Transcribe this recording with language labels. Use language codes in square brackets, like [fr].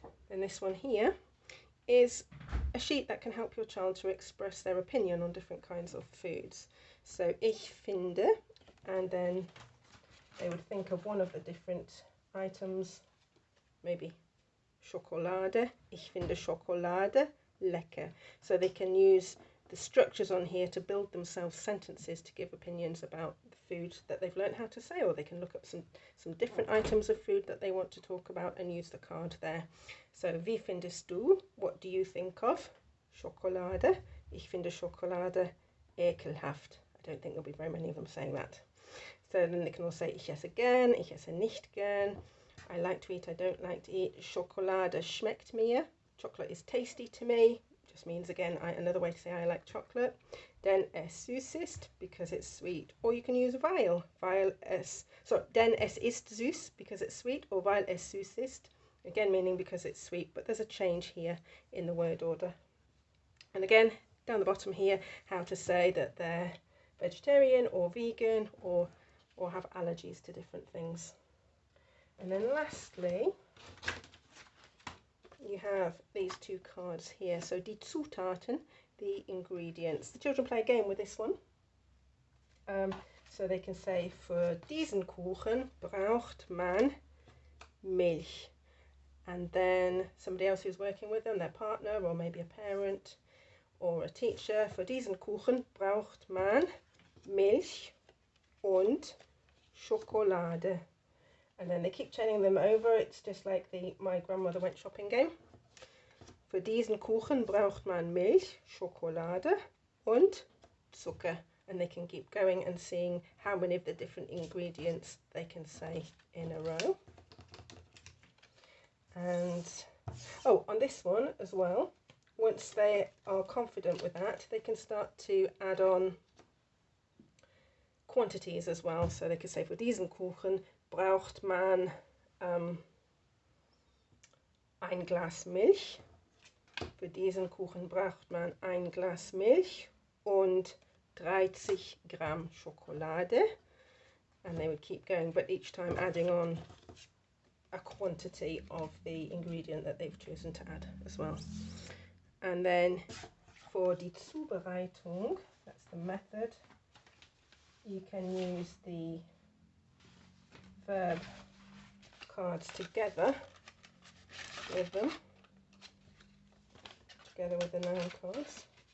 [en] And this one here is a sheet that can help your child to express their opinion on different kinds of foods. So [de] ich finde, [en] and then they would think of one of the different items, maybe Schokolade. [de] Ich finde Schokolade lecker. [en] So they can use the structures on here to build themselves sentences to give opinions about the food that they've learned how to say, or they can look up some different items of food that they want to talk about and use the card there. So, [de] wie findest du? [en] What do you think of Schokolade? [de] Ich finde Schokolade ekelhaft. [en] I don't think there'll be very many of them saying that. So then they can all say, [de] ich esse gern, ich esse nicht gern. [en] I like to eat, I don't like to eat. [de] Schokolade schmeckt mir. [en] Chocolate is tasty to me. Just means, again, another way to say I like chocolate. [de] Denn es süß ist, [en] because it's sweet. Or you can use [de] weil es, denn es ist süß, [en] because it's sweet, or [de] weil es süß ist, [en] again meaning because it's sweet, but there's a change here in the word order. And again, down the bottom here, how to say that they're vegetarian or vegan or have allergies to different things. And then lastly, you have these two cards here. So [de] die Zutaten, [en] the ingredients. The children play a game with this one. So they can say, [de] für diesen Kuchen braucht man Milch. [en] And then somebody else who's working with them, their partner or maybe a parent or a teacher, [de] für diesen Kuchen braucht man Milch und Schokolade. [en] And then they keep telling them over. It's just like the my grandmother went shopping game. [de] Für diesen Kuchen braucht man Milch, Schokolade und Zucker. [en] And they can keep going and seeing how many of the different ingredients they can say in a row. And on this one as well, once they are confident with that, they can start to add on quantities as well. So they could say, [de] für diesen Kuchen braucht man ein Glas Milch. Für diesen Kuchen braucht man ein Glas Milch und 30 Gramm Schokolade. [en] And they would keep going, but each time adding on a quantity of the ingredient that they've chosen to add as well. And then for die Zubereitung, that's the method, you can use the verb cards together with them, together with the noun cards.